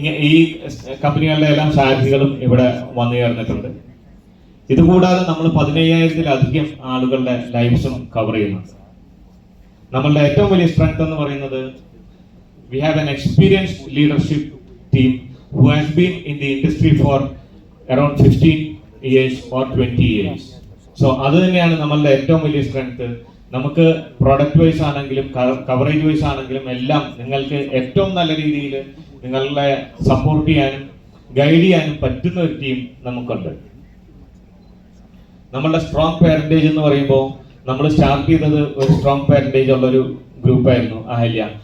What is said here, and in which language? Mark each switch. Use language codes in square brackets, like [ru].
[ml] ഈ കമ്പനികളുടെ എല്ലാം സാരഥികളും ഇവിടെ വന്നു ചേർന്നിട്ടുണ്ട്. ഇതുകൂടാതെ നമ്മൾ 15,000-ലധികം ആളുകളുടെ ലൈഫ്സും കവർ ചെയ്യുന്നുണ്ട്. നമ്മളുടെ ഏറ്റവും വലിയ സ്ട്രെങ്ത് എന്ന് പറയുന്നത് [en] we have an experienced leadership team who has been in the industry for around 15 years or 20 years. [ml] So അത് തന്നെയാണ് നമ്മളുടെ ഏറ്റവും വലിയ സ്ട്രെങ്ത്. നമുക്ക് പ്രൊഡക്റ്റ് വൈസ് ആണെങ്കിലും കവറേജ് വൈസ് ആണെങ്കിലും എല്ലാം നിങ്ങൾക്ക് ഏറ്റവും നല്ല രീതിയിൽ നിങ്ങളെ സപ്പോർട്ട് ചെയ്യാനും ഗൈഡ് ചെയ്യാനും പറ്റുന്ന ഒരു ടീം നമുക്കുണ്ട്. നമ്മളുടെ സ്ട്രോങ് പാരന്റേജ് എന്ന് പറയുമ്പോൾ നമ്മൾ സ്റ്റാർട്ട് ചെയ്തത് ഒരു സ്ട്രോങ് പാരന്റേജ് ഉള്ളൊരു ഗ്രൂപ്പായിരുന്നു അഹല്യ.